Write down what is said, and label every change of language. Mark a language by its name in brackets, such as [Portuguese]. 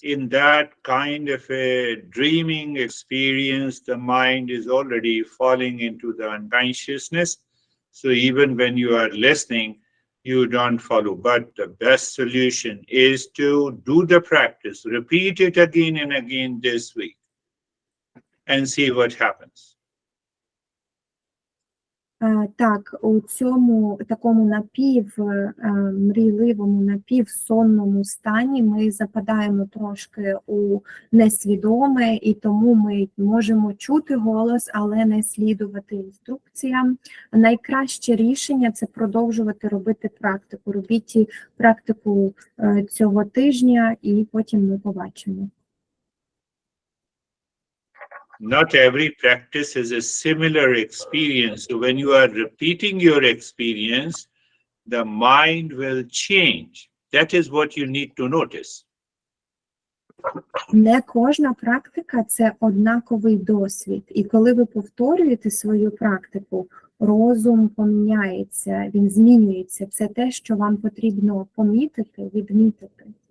[English] In that kind of a dreaming experience, the mind is already falling into the unconsciousness. So even when you are listening, you don't follow. But the best solution is to do the practice, repeat it again and again this week, and see what happens. [Ukrainian] Так, у цьому такому напівмрійливому, напівсонному стані ми западаємо трошки у несвідоме, і тому ми можемо чути голос, але не слідувати інструкціям. Найкраще рішення – це продовжувати робити практику. Робіть практику цього тижня, і потім ми побачимо. [English] Not every practice is a similar experience. So when you are repeating your experience, the mind will change. That is what you need to notice. [Ukrainian] Не кожна практика – це однаковий досвід. І коли ви повторюєте свою практику, розум поміняється, він змінюється. Це те, що вам потрібно помітити, відмітити.